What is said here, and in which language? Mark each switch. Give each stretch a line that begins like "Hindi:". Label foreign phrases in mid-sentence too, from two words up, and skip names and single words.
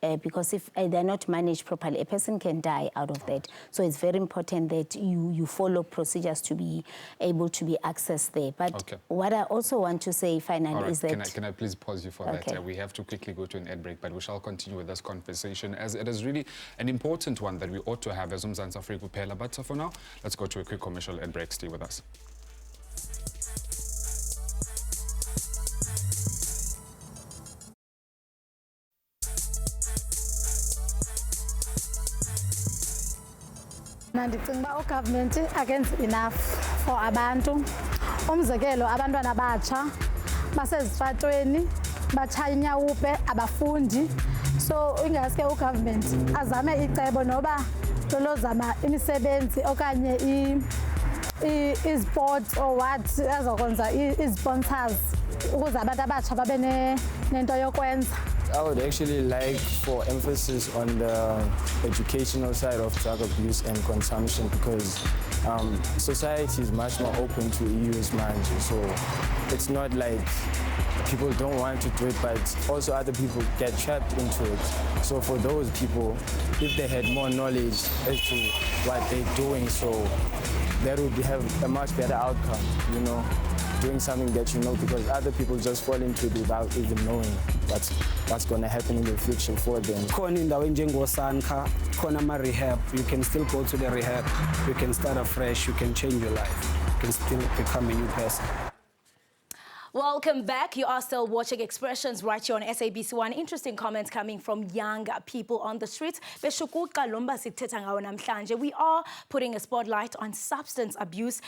English: because if they're not managed properly, a person can die out of that. So it's very important that you follow procedures to be able to be accessed there. But what I also want to say finally is that... Can I please pause you for that? We have to quickly go to an ad break, but we shall continue with this conversation as it is really an important one that we ought to have as
Xhosa: uMzansi Afrika kuphela.
English: But for now, let's go to a quick commercial ad break. Stay with us.
Xhosa: Ndicinga uba ugovernment akenzi
English: enough for
Xhosa: abantu. Umzekelo abantwana abatsha basezitratweni batshaya inyawupe abafundi. So ingaske ugovernment azame icebo noba lolozama imisebenzi okanye i-sports
English: or what
Xhosa: azokwenza i-sponsors ukuze abantu abatsha babe nento yokwenza.
English: I would actually like for emphasis on the educational side of drug abuse and consumption because society is much more open to use manje. So it's not like people don't want to do it, but also other people get trapped into it. So for those people, if they had more knowledge as to what they're doing, so that would have a much better outcome, you know, doing something that you know, because other people just fall into it without even knowing what's going to happen in the future for them.
Xhosa: Khona indawo enjengoSanka, khona ama-rehab.
English: You can still go to the rehab. You can start afresh. You can change your life. You can still become a new person. Welcome back. You are still watching Expressions right here on SABC One. Interesting comments coming from young people on the streets. We are putting a spotlight on substance abuse.